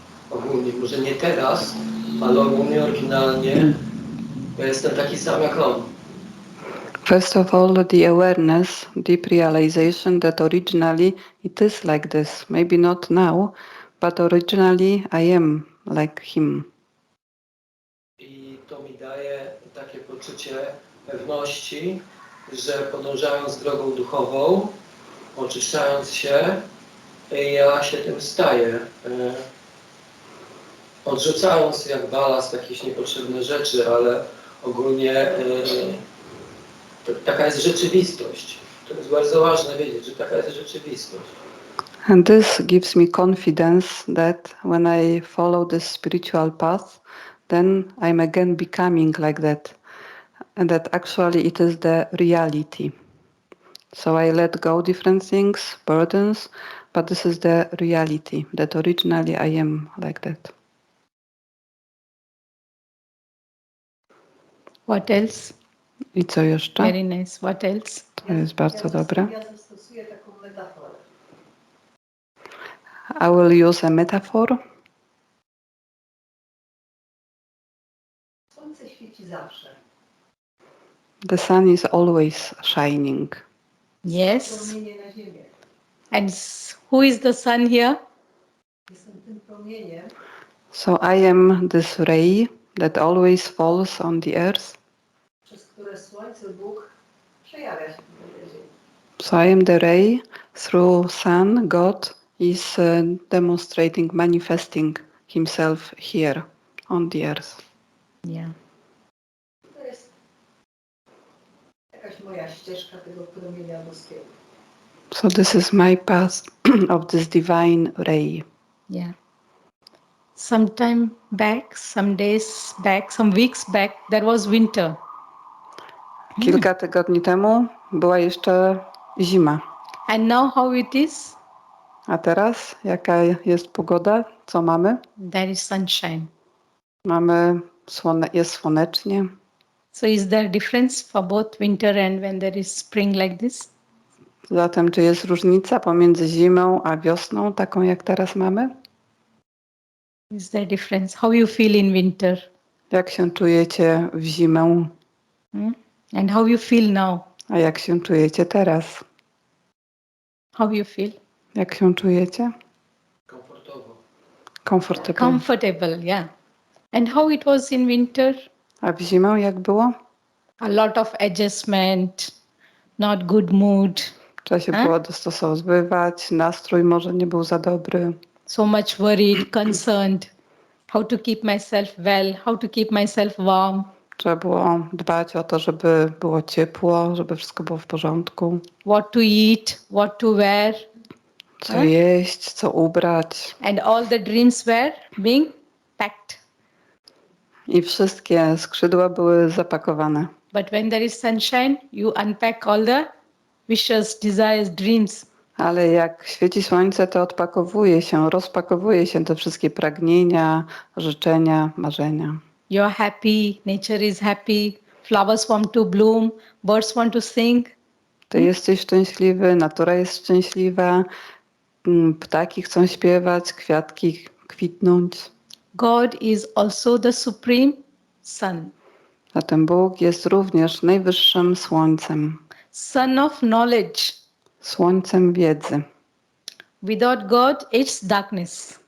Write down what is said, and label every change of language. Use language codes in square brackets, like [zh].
[pl] Ogólnie, może nie teraz, ale ogólnie, oryginalnie, ja jestem taki sam jak on. [en] First of all, the awareness, deep realization that originally it is like this. Maybe not now, but originally I am like him. [pl] I to mi daje takie poczucie pewności, że podążając drogą duchową, oczyszczając się, ja się tym staję. Odrzucając jak balast jakieś niepotrzebne rzeczy, ale ogólnie taka jest rzeczywistość. To jest bardzo ważne wiedzieć, że taka jest rzeczywistość. [en] And this gives me confidence that when I follow this spiritual path, then I'm again becoming like that. And that actually it is the reality. So I let go different things, burdens, but this is the reality, that originally I am like that. What else? [pl] I co jeszcze? [en] Very nice. What else? [pl] To jest bardzo dobre. Ja zastosuję taką metaforę. [en] I will use a metaphor. [pl] Słońce świeci zawsze. [en] The sun is always shining. Yes. [pl] Promienie na ziemię. [en] And who is the sun here? [pl] Jestem tym promieniem, [en] So I am this ray that always falls on the earth. [pl] przez które Słońce Bóg przejawia się na ziemi. [en] So I am the ray through sun God is demonstrating, manifesting himself here on the earth. Yeah. [pl] To jest jakaś moja ścieżka tego promienia boskiego. [en] So this is my path of this divine ray. Yeah. Some time back, some days back, some weeks back, there was winter. [pl] Kilka tygodni temu była jeszcze zima. [en] And now how it is? [pl] A teraz jaka jest pogoda? Co mamy? [en] There is sunshine. [pl] Mamy jest słonecznie. [en] So is there difference for both winter and when there is spring like this? [pl] Zatem czy jest różnica pomiędzy zimą a wiosną, taką jak teraz mamy? [en] Is there difference? How you feel in winter? [pl] Jak się czujecie w zimę? [en] And how you feel now? [pl] A jak się czujecie teraz? [en] How you feel? [pl] Jak się czujecie? Komfortowo. [en] Comfortable. Comfortable, yeah. And how it was in winter? [pl] A w zimę jak było? [en] A lot of adjustment, not good mood, [pl] Trzeba się było dostosowywać, nastrój może nie był za dobry. [en] so much worried, concerned. How to keep myself well, how to keep myself warm. [pl] Trzeba było dbać o to, żeby było ciepło, żeby wszystko było w porządku. [en] What to eat, what to wear. [pl] Co jeść, co ubrać. [en] And all the dreams were being packed. [pl] I wszystkie skrzydła były zapakowane. [en] But when there is sunshine, you unpack all the wishes, desires, dreams. [pl] Ale jak świeci słońce, to odpakowuje się, rozpakowuje się te wszystkie pragnienia, życzenia, marzenia. [en] You're happy, nature is happy, flowers want to bloom, birds want to sing. [pl] Ty jesteś szczęśliwy, natura jest szczęśliwa, ptaki chcą śpiewać, kwiatki kwitnąć. [en] God is also the supreme sun, [pl] Zatem Bóg jest również najwyższym słońcem, [en] sun of knowledge. [pl] słońcem wiedzy. [en] Without God, it's darkness.